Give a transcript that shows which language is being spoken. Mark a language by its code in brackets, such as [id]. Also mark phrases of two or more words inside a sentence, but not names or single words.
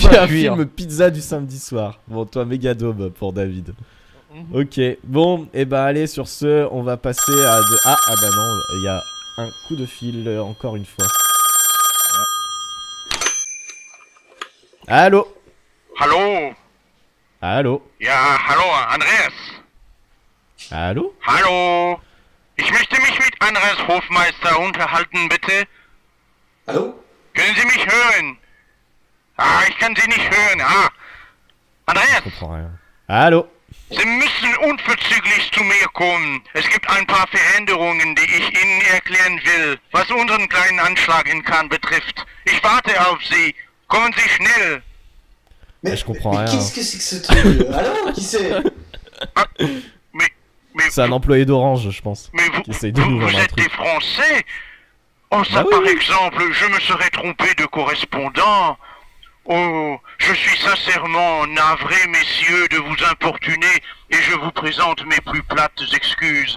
[fr] un film pizza du samedi soir. Bon toi Megadaube pour David. Ok, bon et bah allez sur ce, on va passer à ah bah non, il y a un coup de fil encore une fois. Allô. [de] Hallo. [fr] Allô. [de] Ja, hallo, Andreas. [fr] Allô. [de] Hallo. Ich möchte mich mit Andreas Hofmeister unterhalten, bitte. Hallo? Können Sie mich hören? Ah, ich kann Sie nicht hören. Ah. Andreas. [fr] Je comprends rien. Allô. [de] Sie müssen unverzüglich zu mir kommen. Es gibt ein paar Veränderungen, die ich Ihnen erklären will, was unseren kleinen Anschlag in Cannes betrifft. Ich warte auf Sie. Kommen Sie schnell. [fr] Mais je comprends rien. Qu'est-ce que c'est que ce truc? Allô? Qui c'est? C'est un employé d'Orange, je pense. Mais qui essaye de nous vous vendre un êtes truc. des Français? Oh, ça bah par oui. exemple, je me serais trompé de correspondant. Oh, je suis sincèrement navré, messieurs, de vous importuner et je vous présente mes plus plates excuses.